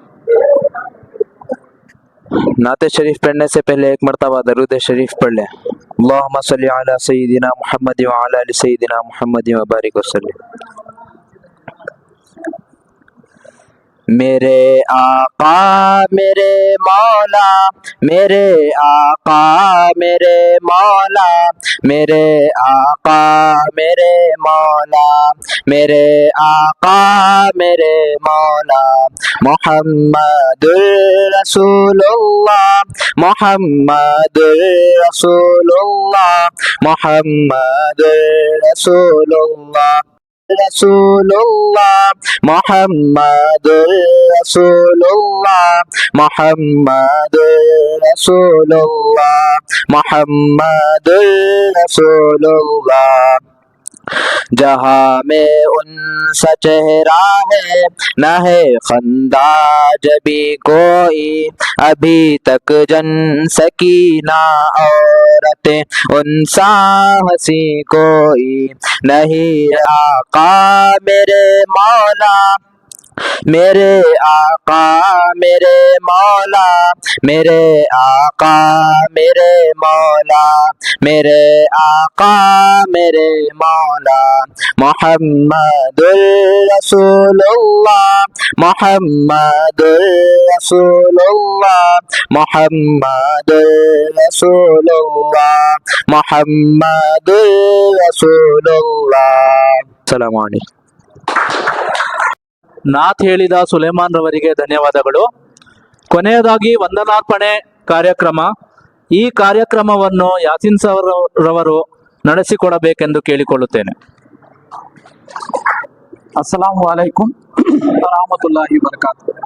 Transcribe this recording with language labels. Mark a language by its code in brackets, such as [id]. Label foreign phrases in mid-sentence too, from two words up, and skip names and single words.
[ur] نعت شریف پڑھنے سے پہلے ایک مرتبہ درود شریف پڑھ لیں. [ar] اللهم صل على سيدنا محمد وعلى آل سيدنا محمد وبارك وسلم. [ur] میرے آقا میرے مولا، میرے آقا میرے مولا، میرے آقا میرے مولا, میرے آقا میرے مولا, [ar] محمد رسول الله، محمد رسول الله، محمد رسول الله، رسول الله، محمد رسول الله، محمد رسول الله، محمد رسول الله. [ur] جہاں میں انسا چہرہ ہے نہ ہے خندہ جبی کوئی، ابھی تک جن سکی نہ عورتیں انسا ہنسی کوئی نہیں. آقا میرے مولا، میرے آقا میرے مولا، میرے آقا میرے مولا، میرے آقا میرے مولا, मेरे आका मेरे मौला, [ar] محمد رسول الله، محمد رسول الله، محمد رسول الله، محمد رسول الله. السلام عليكم. [kn] ನಾಥ್ ಹೇಳಿದ ಸುಲೇಮಾನ್ ರವರಿಗೆ ಧನ್ಯವಾದಗಳು. ಕೊನೆಯದಾಗಿ ವಂದನಾರ್ಪಣೆ ಕಾರ್ಯಕ್ರಮ. ಈ ಕಾರ್ಯಕ್ರಮವನ್ನು ಯಾಸಿನ್ ಸರ್ ರವರು ನಡೆಸಿಕೊಡಬೇಕೆಂದು ಕೇಳಿಕೊಳ್ಳುತ್ತೇನೆ. [ar] السلام عليكم ورحمة الله وبركاته.